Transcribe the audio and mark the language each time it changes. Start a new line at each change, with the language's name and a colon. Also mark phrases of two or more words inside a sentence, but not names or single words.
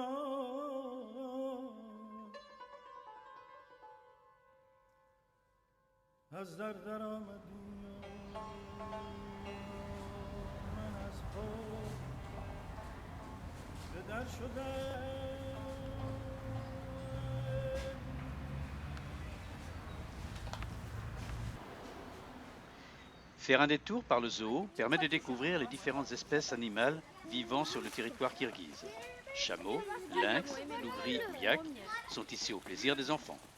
Persian: از در آمدی و من از خود به در شدم.
French: Faire un détour par le zoo permet de découvrir les différentes espèces animales vivant sur le territoire kirghize. Chameaux, lynx, loups gris ou yak sont ici au plaisir des enfants.